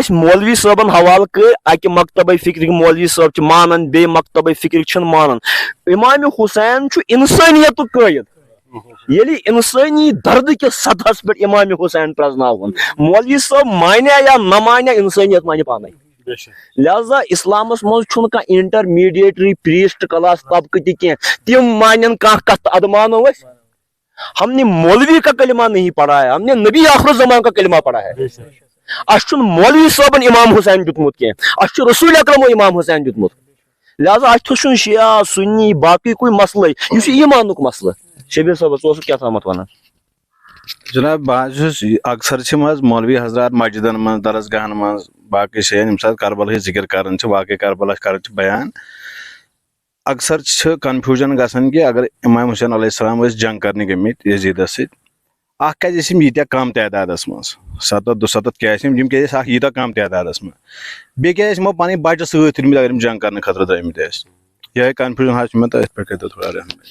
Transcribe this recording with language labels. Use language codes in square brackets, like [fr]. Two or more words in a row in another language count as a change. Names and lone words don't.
[ks] اَسہِ مولوی صٲبن حوالہٕ کٔرۍ اکہِ مکتبے فکرٕکۍ مولوی صٲب چھِ مانان بیٚیہِ مکتبے فکرٕکۍ چھِنہٕ مانان امام حسین چھُ انسٲنیتُک قٲیِد ییٚلہِ انسٲنی دردٕ کِس سطحس پٮ۪ٹھ امام حسین پرٛزناوُن مولوی صٲب مانیا یا نہ مانیا انسٲنیت مانہِ پانے لہذا اسلامس منٛز چھُنہٕ کانٛہہ [en] intermediary priest class [ks] طبقہٕ تہِ کینٛہہ تِم مانن کانٛہہ کتھ تہٕ ادٕ مانو أسۍ [ur] ہم نے مولوی کا کلمہ نہیں پڑھا ہے ہم نے نبی آخر الزمان کا کلمہ پڑھا ہے [ks] اس چھُنہٕ مولوی صٲبن امام حسین دیُتمُت کینٛہہ اس چھُ رسول اکرمو امام حسین دیُتمُت لہذا اتھ چھُنہٕ شیعہ سُنی باقٕے کُنہِ مسلے یہِ چھُ ایٖمانُک مسلہٕ شبیر صٲبس اوسُکھ کیٛاہ تامتھ ونان جناب بہٕ چھُس اکثر چھِ منٛز مولوی حضرات مسجدن منٛز درسگاہن منٛز باقٕے جایَن ییٚمہِ ساتہٕ کربلہٕچ ذکر کران چھِ واقعے کربلا کران چھِ بیان اکثر چھِ کنفیوجن گژھان کہِ اگر امام حسین [ar] علیہ السلام [ks] ٲسۍ جنگ کرنہِ گٔمٕتۍ یزیدس سۭتۍ اکھ کیازِ ٲسۍ یِم ییٖتیاہ کم تعدادس منٛز 700-200 کیٛاہ ٲسۍ یِم کیازِ ٲسۍ اکھ ییٖتیاہ کم تعدادس منٛز بیٚیہِ کیازِ ٲسۍ یِمو پنٕنۍ بچہِ سۭتۍ تُلمٕتۍ اگر یِم جنگ کرنہٕ خٲطرٕ درٛٲمٕتۍ ٲسۍ یِہے کنفیوجن حظ چھُ مےٚ تہٕ أتھۍ پٮ۪ٹھ کٔرۍتو تھوڑا رحمٲیی